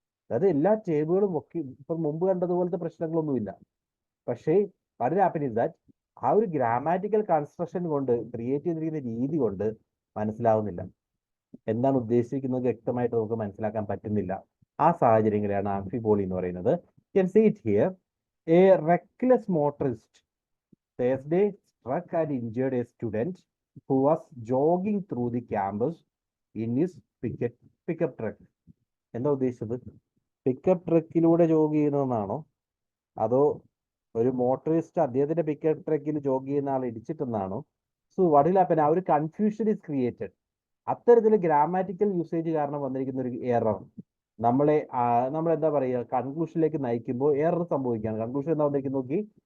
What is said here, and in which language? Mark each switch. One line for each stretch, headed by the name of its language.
Malayalam: അതായത് എല്ലാ ടേബിളുകളും ഒക്കെ ഇപ്പം മുമ്പ് കണ്ടതുപോലത്തെ പ്രശ്നങ്ങളൊന്നുമില്ല. പക്ഷേ
English: what happens is that
Malayalam: ആ ഒരു ഗ്രാമാറ്റിക്കൽ കൺസ്ട്രക്ഷൻ കൊണ്ട് ക്രിയേറ്റ് ചെയ്തിരിക്കുന്ന രീതി കൊണ്ട് മനസ്സിലാവുന്നില്ല, എന്താണ് ഉദ്ദേശിക്കുന്നത് വ്യക്തമായിട്ട് നമുക്ക് മനസ്സിലാക്കാൻ പറ്റുന്നില്ല. ആ സാഹചര്യങ്ങളെയാണ് ആംഫിബോളി എന്ന് പറയുന്നത്.
English: You can see it here. A reckless motorist Thursday struck and injured a student who was jogging through the campus in his pickup truck.
Malayalam: എന്താ ഉദ്ദേശിച്ചത്? പിക്കപ്പ് ട്രക്കിലൂടെ ജോഗ് ചെയ്യുന്നതെന്നാണോ, അതോ ഒരു മോട്ടോറിസ്റ്റ് അദ്ദേഹത്തിന്റെ പിക്കപ്പ് ട്രക്കിൽ ജോഗ് ചെയ്യുന്ന ആൾ ഇടിച്ചിട്ടെന്നാണോ?
English: So what will happen?
Malayalam: ആ ഒരു കൺഫ്യൂഷൻ ഇസ് ക്രിയേറ്റഡ്. അത്തരത്തിൽ grammatical usage കാരണം വന്നിരിക്കുന്ന ഒരു എറർ നമ്മളെന്താ പറയുക, കൺക്ലൂഷനിലേക്ക് നയിക്കുമ്പോൾ എറർ സംഭവിക്കുകയാണ്. കൺക്ലൂഷൻ എന്താ വന്നിരിക്കുന്നത് നോക്കി.